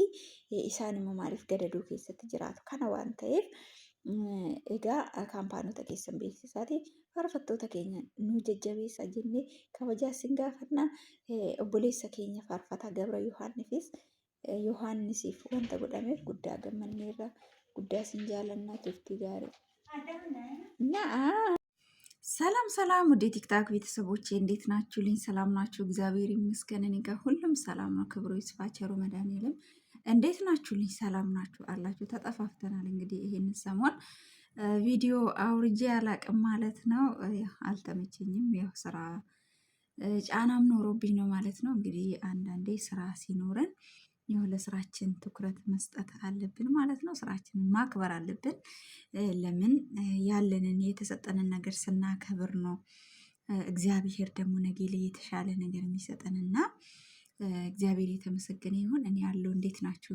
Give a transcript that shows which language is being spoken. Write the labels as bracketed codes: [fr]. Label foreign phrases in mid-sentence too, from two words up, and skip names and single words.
[om] Isaan immoo maaliif gadadoo keessatti jiraatu? Kana waan ta'eef egaa kaampaanota keessan beeksisaati faarfattoota keenya nu jajjabeessa jennee kabajaa isin gaafanna. Obboleessa keenya faarfataa Gabra Yohaannisiif wanta godhameef guddaa gammanneerra. Guddaa isin jaallannaa turtii gaarii. [am] ሰላም ወደ ቲክታክ ቤተሰቦቼ እንዴት ናችሁልኝ? ሰላም ናችሁ? እግዚአብሔር ይመስገን እኔ ጋር ሁሉም ሰላም ነው። ክብሩ ይስፋ ቸሩ መድኃኔዓለም። እንዴት ናችሁልኝ? ሰላም ናችሁ አላችሁ? ተጠፋፍተናል እንግዲህ ይሄንን ሰሞን ቪዲዮ አውርጄ አላቅም ማለት ነው። አልተመቸኝም። ያው ስራ ጫናም ኖሮብኝ ነው ማለት ነው። እንግዲህ አንዳንዴ ስራ ሲኖረን ያው ለስራችን ትኩረት መስጠት አለብን ማለት ነው። ስራችንን ማክበር አለብን። ለምን ያለንን የተሰጠንን ነገር ስናከብር ነው እግዚአብሔር ደግሞ ነገ ላይ የተሻለ ነገር የሚሰጠንና እግዚአብሔር የተመሰገነ ይሁን። እኔ ያለው እንዴት ናችሁ?